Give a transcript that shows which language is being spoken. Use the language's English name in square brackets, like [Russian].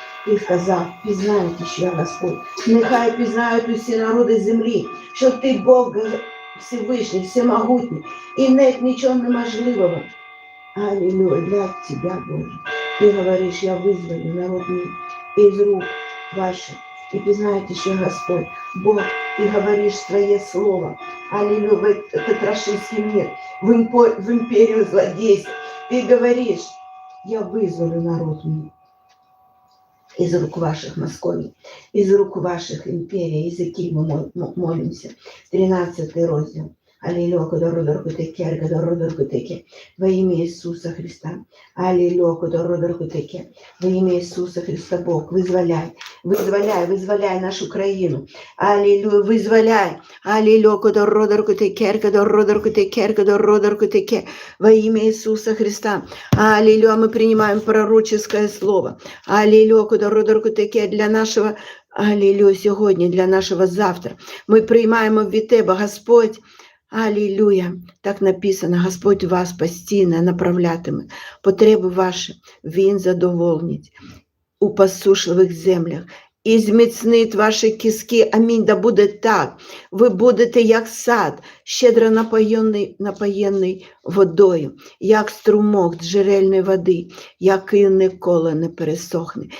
[Ukrainian] Ти сказав, пізнаєте, що я Господь. Нехай пізнають усі народи землі, що Ти Бог Всевишній, всемогутній, і нет нічого неможливого. Алілюя, для Тебя, Боже. Ти говориш, я визволю народ мій із рук ваших. І пізнаєте, що я Господь. Бог, [Russian] Ты говоришь свое слово. Аллилуйя, в этот рашистский мир, в империю злодейства. Ты говоришь, я вызволю народ мой из рук ваших Московий, из рук ваших империй, языки мы молимся. [Ukrainian] 13 розділ. [Russian] Аллилуйя, во имя Иисуса Христа. Аллилуйя, во имя Иисуса Христа, Бог, вызволяй, вызволяй, вызволяй нашу Украину. Аллилуйя, вызволяй. Аллилуйя, во имя Иисуса Христа. Аллилуйя, мы принимаем пророческое слово. Аллилуйя, для нашего, аллилуйя, сегодня, для нашего завтра. [Ukrainian] Мы приймаємо від Тебе, Господь. Алілюя, так написано, Господь вас постійно направлятиме, потреби ваші Він задовольнить у посушливих землях і зміцнить ваші кістки. Амінь, да буде так. Ви будете як сад, щедро напоєнний водою, як струмок джерельної води, який ніколи не пересохне.